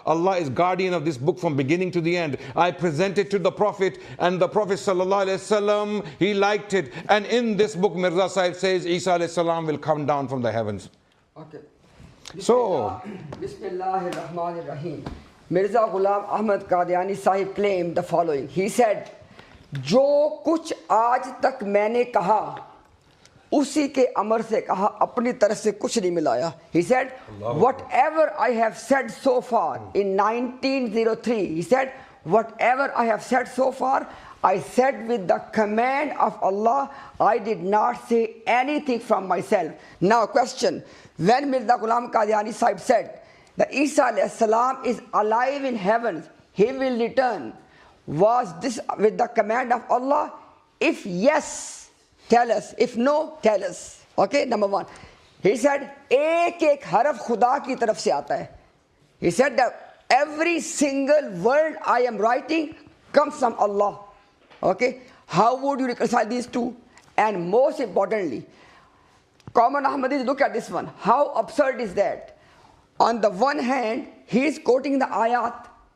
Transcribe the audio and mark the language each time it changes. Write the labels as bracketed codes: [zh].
[en] Allah is guardian of this book from beginning to the end. I present it to the Prophet and the Prophet ﷺ, he liked it. And in this book Mirza Sahib says Isa ﷺ will come down from the heavens. Okay. So, Bismillah ar-Rahman ar-Rahim. Mirza Ghulam Ahmad Qadiani Sahib claimed the following. He said, [hi] जो कुछ आज तक मैंने कहा उसी के अमर से कहा अपनी तरफ से कुछ नहीं मिलाया. [en] He said, whatever I have said so far in 1903, he said, whatever I have said so far, I said with the command of Allah. I did not say anything from myself. Now question, when Mirza Ghulam Qadiani Sahib said that Isa alayhi salam is alive in heaven, he will return, was this with the command of Allah? If yes, tell us. If no, tell us. Okay, number one. He said, [hi] एक हरफ खुदा की तरफ से आता है. [en] He said that every single word I am writing comes from Allah. Okay, how would you reconcile these two? And most importantly, common Ahmadis, look at this one. How absurd is that? On the one hand, he is quoting the ayat.